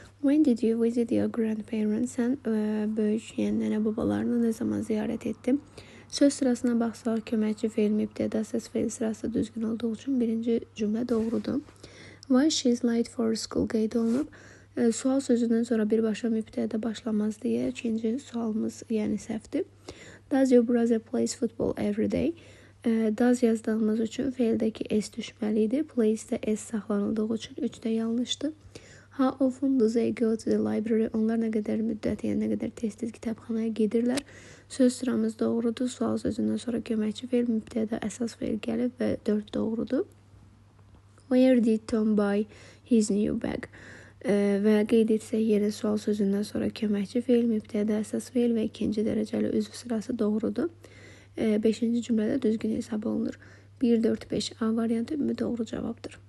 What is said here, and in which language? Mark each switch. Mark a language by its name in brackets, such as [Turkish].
[English] When did you visit your grandparents? [Azerbaijani] Sən böyük, yəni nənə babalarını nə zaman ziyarət etdin? Söz sırasına baxsaq, köməkçi feil, mübtəda səs feil sırası düzgün olduğu üçün birinci cümlə doğrudur. [English] Why she's late for school [Azerbaijani] qeyd olunub. Sual sözündən sonra birbaşa mübtəda başlamaz deyə ikinci sualımız yəni səhvdir. [English] Does your brother plays football every day? [Azerbaijani] Does yazdığımız üçün feildəki S düşməli idi. Plays-də S saxlanıldığı üçün 3 də yanlışdır. [English] How often do they go to the library? [Azerbaijani] Onlar nə qədər müddət, yəni nə qədər tez-tez kitabxanaya gedirlər. Söz sıramız doğrudur. Sual sözündən sonra köməkçi feil, mübtəda əsas feil gəlib və 4 doğrudur. [English] Where did Tom buy his new bag? [Azerbaijani] Və qeyd etsək yenə sual sözündən sonra köməkçi feil, mübtəda əsas feil və ikinci dərəcəli üzv sırası doğrudur. 5-ci cümlədə düzgün hesab olunur. 1, 4, 5 A variantı doğru cavabdır.